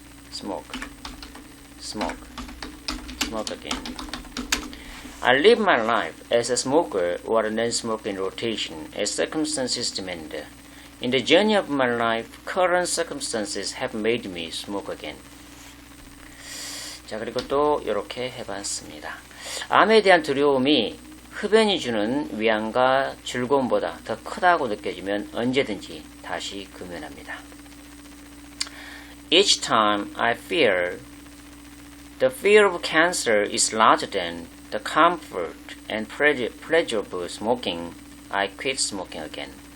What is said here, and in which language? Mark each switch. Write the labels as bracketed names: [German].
[English] Smoke again. I live my life as a smoker or a non-smoker in rotation as circumstances demand. In the journey of my life, current circumstances have made me smoke again. [Korean] 자, 그리고 또 이렇게 해봤습니다. 암에 대한 두려움이 흡연이 주는 위안과 즐거움보다 더 크다고 느껴지면 언제든지 다시 금연합니다. [English] Each time I fear, the fear of cancer is larger than the comfort and pleasure of smoking, I quit smoking again.